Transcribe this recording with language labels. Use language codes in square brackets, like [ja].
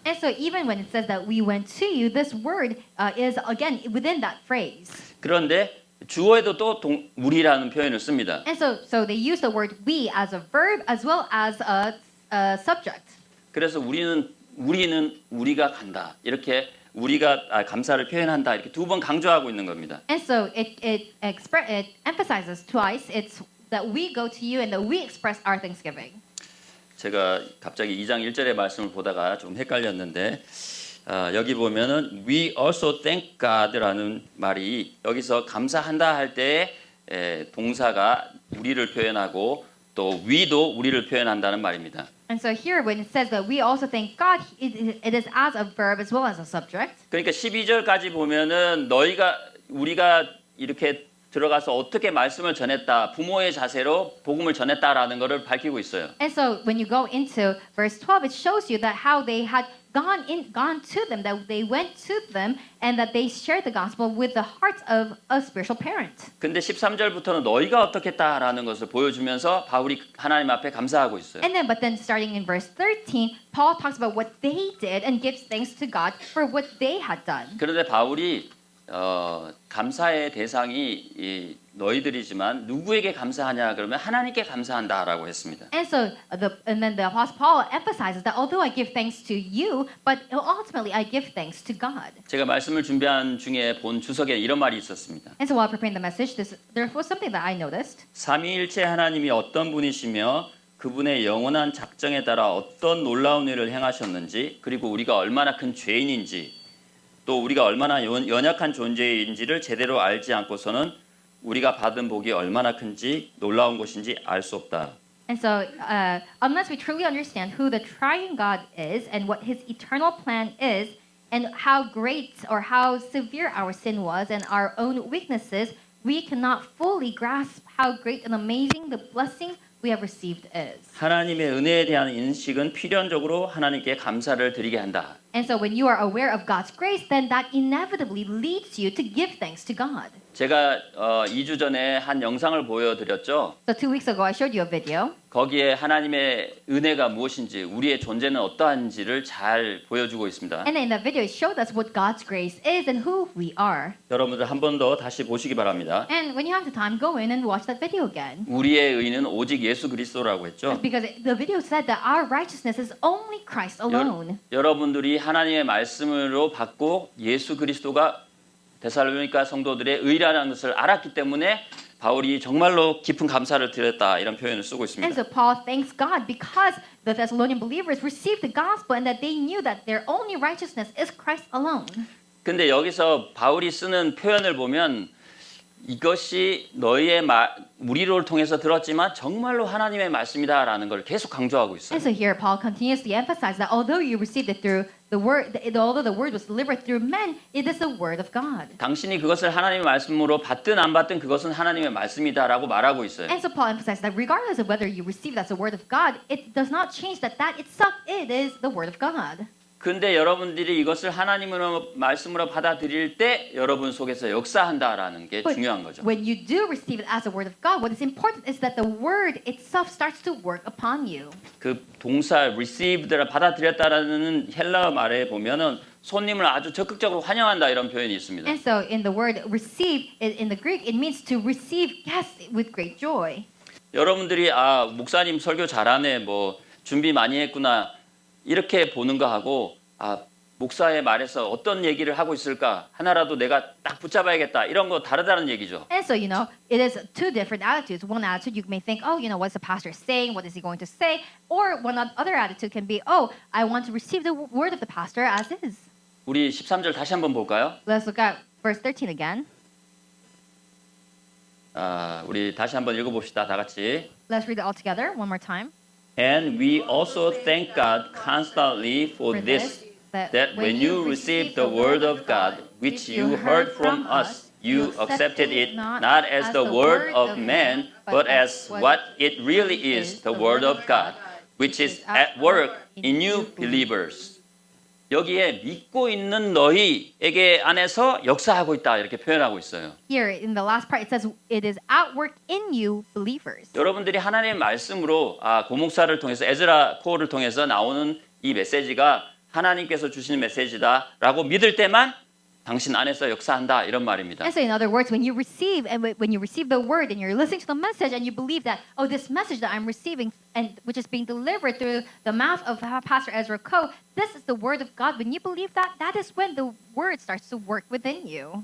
[en] And so even when it says that we went to you, this word is again within that phrase. [ko] 그런데 주어에도 또 우리라는 표현을 씁니다. [en] And so they use the word we as a verb as well as a subject. [ko] 그래서 우리가 간다 이렇게 우리가 감사를 표현한다 이렇게 두 번 강조하고 있는 겁니다. [en] And so it emphasizes twice it's that we go to you and that we express our thanksgiving. [ko] 제가 갑자기 2장 1절의 말씀을 보다가 좀 헷갈렸는데 여기 보면은 [en] we also thank God [ko] 라는 말이 여기서 감사한다 할 때 동사가 우리를 표현하고 또 we도 우리를 표현한다는 말입니다. [en] And so here when it says that we also thank God, it is as a verb as well as a subject. [ko] 그러니까 12절까지 보면은 우리가 이렇게 들어가서 어떻게 말씀을 전했다, 부모의 자세로 복음을 전했다라는 것을 밝히고 있어요. [en] And so when you go into verse 12, it shows you that how they had gone to them, that they went to them, and that they shared the gospel with the heart of a spiritual parent. [ko] 근데 13절부터는 너희가 어떻게 했다라는 것을 보여주면서 바울이 하나님 앞에 감사하고 있어요. [en] But then starting in verse 13, Paul talks about what they did and gives thanks to God for what they had done. [ko] 그런데 바울이 감사의 대상이 너희들이지만 누구에게 감사하냐 그러면 하나님께 감사한다라고 했습니다. [en] And then the Apostle Paul emphasizes that although I give thanks to you, but ultimately I give thanks to God. [ko] 제가 말씀을 준비한 중에 본 주석에 이런 말이 있었습니다. [en] And so while preparing the message, there was something that I noticed. [ko] 삼위일체 하나님이 어떤 분이시며 그분의 영원한 작정에 따라 어떤 놀라운 일을 행하셨는지 그리고 우리가 얼마나 큰 죄인인지 또 우리가 얼마나 연약한 존재인지를 제대로 알지 않고서는 우리가 받은 복이 얼마나 큰지 놀라운 것인지 알 수 없다. [en] And so, unless we truly understand who the triune God is and what His eternal plan is, and how great or how severe our sin was and our own weaknesses, we cannot fully grasp how great and amazing the blessing we have received is. [ko] 하나님의 은혜에 대한 인식은 필연적으로 하나님께 감사를 드리게 한다. [en] And so when you are aware of God's grace, then that inevitably leads you to give thanks to God. [ko] 제가 2주 전에 한 영상을 보여드렸죠. [en] So 2 weeks ago, I showed you a video. [ko] 거기에 하나님의 은혜가 무엇인지, 우리의 존재는 어떠한지를 잘 보여주고 있습니다. [en] And in that video, it showed us what God's grace is and who we are. [ko] 여러분들 한 번 더 다시 보시기 바랍니다. [en] And when you have the time, go in and watch that video again. [ko] 우리의 의는 오직 예수 그리스도라고 했죠. [en] Because the video said that our righteousness is only Christ alone. [ko] 여러분들이 하나님의 말씀으로 받고 예수 그리스도가 데살로니가 성도들의 의라는 것을 알았기 때문에 바울이 정말로 깊은 감사를 드렸다 이런 표현을 쓰고 [en] And [ko] 있습니다. [en] so Paul thanks God because the Thessalonian believers received the gospel and that they knew that their only righteousness is Christ alone. [ko] 근데 여기서 바울이 쓰는 표현을 보면 이것이 너희의 우리를 통해서 들었지만 정말로 하나님의 말씀이다라는 걸 계속 강조하고 있어요. [en] And so here Paul continuously emphasizes that although you received it through the word, although the word was delivered through men, it is the word of God. [ko] 당신이 그것을 하나님의 말씀으로 받든 안 받든 그것은 하나님의 말씀이다라고 말하고 있어요. [en] And so Paul emphasizes that regardless of whether you receive it as the word of God, it does not change that itself it is the word of God. [ko] 근데 여러분들이 이것을 하나님으로 말씀으로 받아들일 때 여러분 속에서 역사한다라는 게 [en] But [ko] 중요한 거죠. [en] when you do receive it as the word of God, what is important is that the word itself starts to work upon you. [ko] 그 동사 received라 받아들였다라는 헬라어 말에 보면은 손님을 아주 적극적으로 환영한다 이런 표현이 있습니다. [en] And so in the word receive in the Greek, it means to receive guests with great joy. [ko] 여러분들이 아 목사님 설교 잘하네 뭐 준비 많이 했구나 이렇게 보는 거하고 아 목사의 말에서 어떤 얘기를 하고 있을까 하나라도 내가 딱 붙잡아야겠다 이런 거 다르다는 얘기죠. [en] And so, it is two different attitudes. One attitude, you may think, oh, what's the pastor saying? What is he going to say? Or one other attitude can be, oh, I want to receive the word of the pastor as is. [ko] 우리 13절 다시 한번 볼까요? [en] Let's look at verse 13 again. [ko] 우리 다시 한번 읽어봅시다. 다 같이. [en] Let's read it all together one more time. And we also thank God constantly for this, that when you received the word of God, which you heard from us, you accepted it not as the word of man, but as what it really is, the word of God, which is at work in you believers. [ko] 여기에 믿고 있는 너희에게 안에서 역사하고 있다 이렇게 표현하고 있어요. [en] Here in the last part, it says, it is at work in you believers. [ko] 여러분들이 하나님의 말씀으로 고목사를 통해서 에즈라 코어를 통해서 나오는 이 메시지가 하나님께서 주시는 메시지다라고 믿을 때만 당신 안에서 역사한다 이런 말입니다. [en] And so, in other words, when you receive the word and you're listening to the message and you believe that, oh, this message that I'm receiving and which is being delivered through the mouth of Pastor Ezra Coe, this is the word of God. When you believe that, that is when the word starts to work within you.